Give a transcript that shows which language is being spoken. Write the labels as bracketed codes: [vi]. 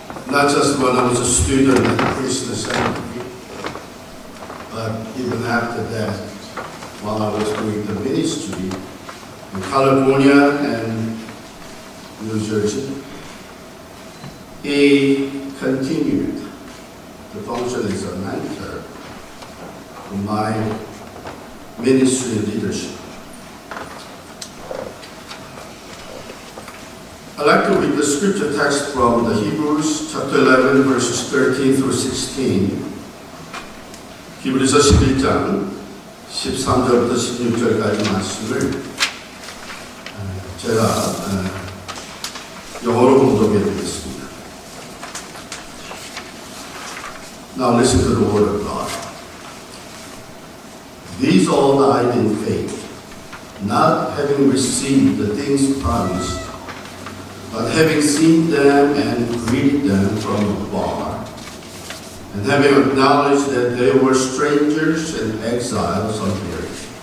[en] Not just when I was a student at Christian Seminary, but even after that, while I was doing the ministry in California and New Jersey, he continued to function as a mentor in my ministry leadership. I'd like to read the scripture text from the Hebrews chapter 11 verses 13 through 16. [ko] 히브리서 11장 13절부터 16절까지 말씀을 제가 영어로 봉독해 드리겠습니다. [en] Now listen to the word of God. These all died in faith, not having received the things promised, but having seen them and greeted them from afar, and having acknowledged that they were strangers and exiles on the earth.